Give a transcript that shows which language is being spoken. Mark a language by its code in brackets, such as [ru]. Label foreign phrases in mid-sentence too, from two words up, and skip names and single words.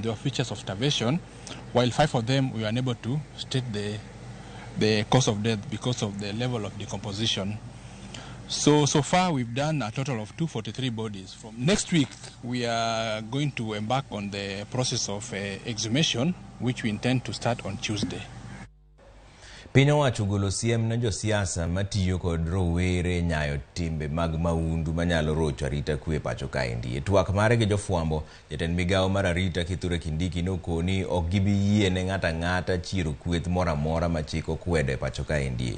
[en] There were features of starvation, while 5 of them we were unable to state the cause of death because of the level of decomposition. So far we've done a total of 243 bodies. From next week we are going to embark on the process of exhumation, which we intend to start on Tuesday. [luo] Piny owacho ogolo siem ne josiasa matiyo kod rowere nyayo timbe mag maundu manyalo rocho arita kwe pacho kaendi. E twak mare gi jofwambo, jatend migawo mar arita Kithure Kindiki nokoni ok gibi yie ne ng'ata chiro kweth mora mora ma chik okwedo e pacho kaendi.